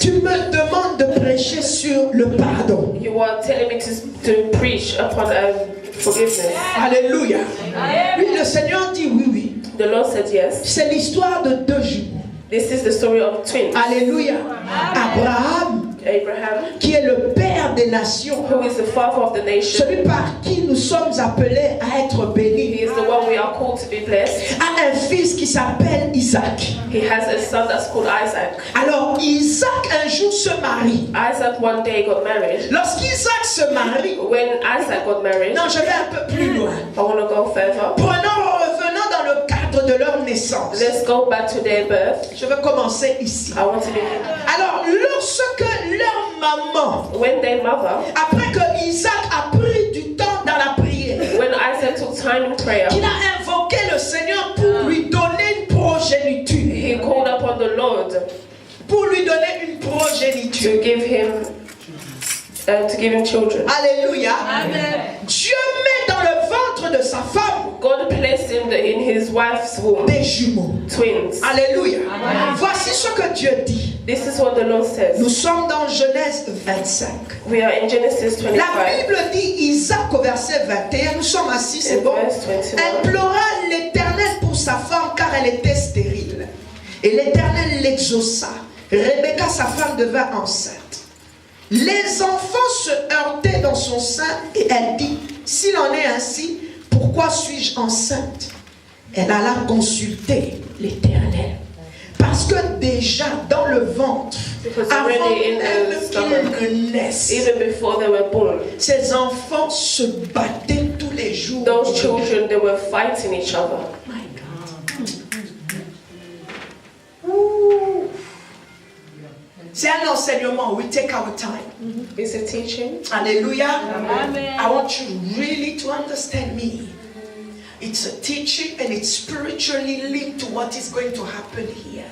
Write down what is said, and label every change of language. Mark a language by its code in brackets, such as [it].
[fr] Tu me demandes de prêcher sur le pardon. [en] You are telling me to preach upon forgiveness. [fr] Alléluia. Oui, le Seigneur dit oui. [en] The Lord said yes. [fr] C'est l'histoire de deux jumeaux. [en] This is the story of twins. [fr] Alléluia. Abraham, [en] Abraham, [fr] qui est le père des nations, [en] who is the father of the nation. [fr] celui par qui nous sommes appelés à être [en] He [fr] bénis, [en] is the one we are called to be blessed. [fr] a un fils qui s'appelle Isaac. [en] He has a son that's called Isaac. [fr] Alors Isaac un jour se marie. [en] Isaac one day got married. [fr] Lorsqu'Isaac se marie, [en] When Isaac got married, [fr] non, je vais un peu plus loin. [en] I want to go further. [fr] Revenons dans le cadre de leur naissance. [en] Let's go back to their birth. [fr] Je vais commencer ici. [en] I want to begin. [fr] Alors, lorsque leur maman, [en] When their mother, [fr] après que Isaac a pris du temps dans la prière, [en] when Isaac took time in prayer, [fr] qu'il a invoqué le Seigneur pour lui donner une progéniture, [en] he called upon the Lord [fr] pour lui donner une progéniture. [en] to give him children. [fr] Alléluia. Dieu met dans le ventre de sa femme [en] God placed him in his wife's womb [fr] des jumeaux. [en] twins. [fr] Alléluia. Voici ce que Dieu dit. [en] This is what the Lord says. [fr] Nous sommes dans Genèse 25. [en] We are in Genesis [fr] La [en] 25. [fr] Bible dit Isaac au verset 21, nous sommes assis, c'est [en] In [fr] bon. [en] verse 21. [fr] Implora l'Éternel pour sa femme car elle était stérile. Et l'Éternel l'exauça. Rebecca, sa femme, devint enceinte. Les enfants se heurtaient dans son sein et elle dit, s'il en est ainsi, pourquoi suis-je enceinte? Elle alla consulter l'Éternel. Parce que déjà dans le ventre, [en] Because [fr] avant [en] already in [fr] même [en] the stomach, [fr] qu'ils ne naissent, [en] even before they were born, [fr] ces enfants se battaient tous les jours. [en] those children, they were fighting each other. My God. [fr] Ouh. C'est un enseignement. [en] We take our time. It's a teaching. Alléluia. Amen. I want you really to understand me. It's a teaching and it's spiritually linked to what is going to happen here.